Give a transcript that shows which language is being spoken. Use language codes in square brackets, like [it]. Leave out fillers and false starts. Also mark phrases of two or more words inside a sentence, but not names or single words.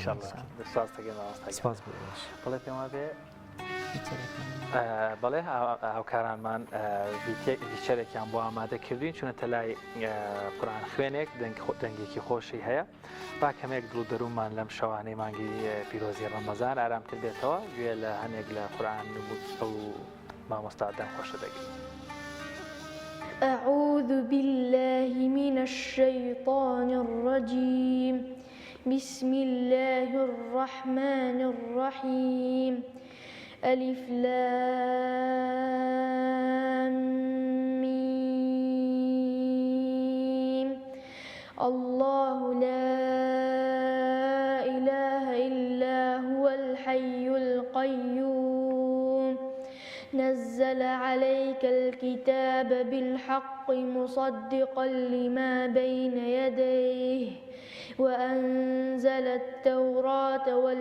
[ckb] سپاس بۆ ئێوەش بەڵێ پێما بێ بەڵێ هاوکارانمان ویچەرێکیان بۆ ئامادە کردوین چونەتە لای قورئان خوێنێک دەنگێکی خۆشی هەیە با کەمێک دڵ دەرومان لەم شەوانەی مانگی پیرۆزی ڕەمەزان ئارامتر بێتەوە گوێ لە هەنێک لە قورئان نمود ئەو مامۆستا دەنگخۆشە دەگرین [ar] أعوذ بالله من الشيطان الرجيم بسم الله الرحمن الرحيم ألف لام ميم الله لا إله إلا هو الحي القيوم نزل عليك الكتاب بالحق مصدقا لما بين يديه وأنزل التوراة